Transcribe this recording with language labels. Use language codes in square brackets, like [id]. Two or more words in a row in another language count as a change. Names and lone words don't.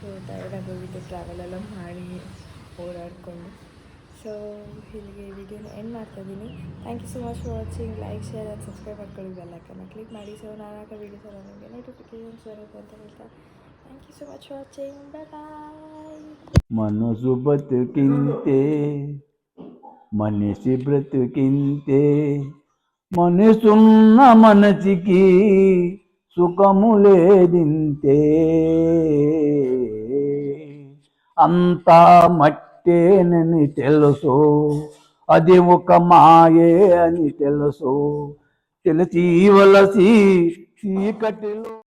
[en] so tired [kn] ಆಗೋಗಿತ್ತು ಟ್ರಾವೆಲ್ ಎಲ್ಲ ಮಾಡಿ ಓಡಾಡಿಕೊಂಡು. ಸೊ ಇಲ್ಲಿಗೆ ಈ ವಿಡಿಯೋನ ಎಂಡ್ ಮಾಡ್ತಾಯಿದ್ದೀನಿ. [en] thank you so much for watching. like, share and subscribe [kn] ಮಾಡ್ಕೊಳ್ಳಿ, ಬೆಲ್ ಐಕನ್ನ ಕ್ಲಿಕ್ ಮಾಡಿ. ಸೊ ನಾನು ಹಾಕೋ ವೀಡಿಯೋಸ್ ಎಲ್ಲ ನಿಮಗೆ ನೋಟಿಫಿಕೇಷನ್ಸ್ ಬರುತ್ತೆ ಅಂತ ಹೇಳ್ತಾ [en] thank you so much for watching. [kn] ಬಾಯ್. [te] మనసు బతుకింతే మనిషి బ్రతుకింతే మనసున్న మనసికి సుఖము లేదింతే అంతా మట్టేనని తెలుసు అది ఒక మాయే అని తెలుసు తెలిసి వలసి చీకటిలో